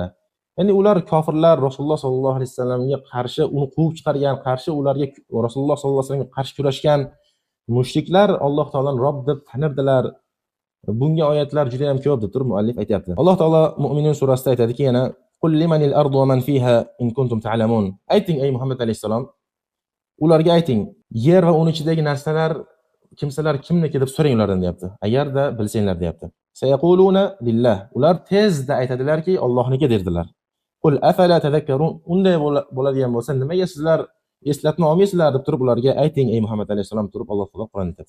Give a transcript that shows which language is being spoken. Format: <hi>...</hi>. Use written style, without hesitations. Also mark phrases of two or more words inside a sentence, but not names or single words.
<uz>Ya'ni ular kofirlar Rasululloh</uz> <ar>sollallohu alayhi vasallamga</ar> <uz>qarshi uni quvib chiqargan, qarshi ularga Rasululloh</uz> <ar>sollallohu alayhi vasallamga</ar> <uz>qarshi kurashgan mushriklar Alloh taoloni Robb deb tanirdilar. Bunga oyatlar juda ham ko'p deb turib muallif aytayapti. Alloh taolo Mu'minun surasida aytadiki, yana</uz> <ar>qul limanil ardu va man fiha in kuntum ta'lamun.</ar> <uz>Ayting ey Muhammad alayhisalom, ularga ayting, yer va uning ichidagi narsalar kimsalar kimniki deb so'rang ulardan deyapti. Agarda bilsanglar deyapti.</uz> <ar>سيقولون لله.</ar> <uz>Ular tezda aytadilarki, Allohniki derdilar.</uz> <ar>قل أفلا تذكرون.</ar> <uz>Unday bo'ladigan bo'lsa, nimaga sizlar eslatma olmaysizlar deb turib ularga ayting ey Muhammad alayhisalom turib Alloh taolo Qur'onda aytadi.</uz>